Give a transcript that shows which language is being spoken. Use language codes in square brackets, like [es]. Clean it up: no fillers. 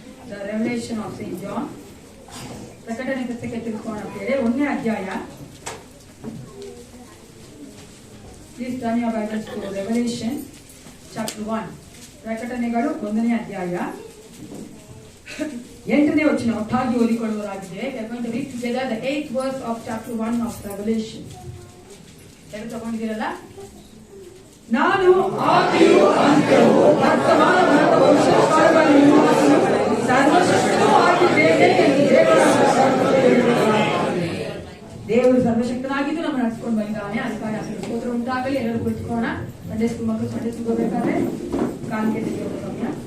[kn] The revelation of Saint John. ಪ್ರಕಟಣೆ ಪತ್ರಿಕೆ ತಿಳ್ಕೊಳ್ಳೋಣ ಅಂತೇಳಿ 1ನೇ ಅಧ್ಯಾಯ. [en] Please turn your Bibles to Revelation chapter 1. [kn] ಪ್ರಕಟಣೆಗಳು 1ನೇ ಅಧ್ಯಾಯ 8ನೇ ವಚನ ಒಟ್ಟಾಗಿ ಓದಿಕೊಳ್ಳುವರಾಗಿದೆ. [en] We are going to read together the 8th verse of chapter 1 of Revelation. [kn] ಎಲ್ಲ ತಗೊಂಡಿದ್ದೀರಲ್ಲ? ನಾನು ಆದಿಯೂ ಅಂತ್ಯವೂ ವರ್ತಮಾನ ಮತ್ತು ಭವಿಷ್ಯಕಾಲಗಳಲ್ಲಿ ಸರ್ವಶಕ್ತನೂ ಆಗಿದ್ದೇನೆ ಎಂದು ದೇವರು ಸರ್ವಶಕ್ತನಾಗಿದ್ದು ನಮ್ಮ ನಡೆಸಿಕೊಂಡು ಬಂದಿದ್ದಾನೆ. ಅದಕ್ಕಾಗಿ ಆತನ ಸ್ತೋತ್ರ ಉಂಟಾಗಲಿ. ಎಲ್ಲರೂ ಕುಳಿತುಕೋಣ. ಸಂಡೆ ಸ್ಕೂಲ್ ಮಕ್ಕಳು ಸಂಡೆ ಸಿಗೋಬೇಕಾದ್ರೆ ಕಾಣಿಕೆ ತೆಗೆಯುವ ಸಮಯ.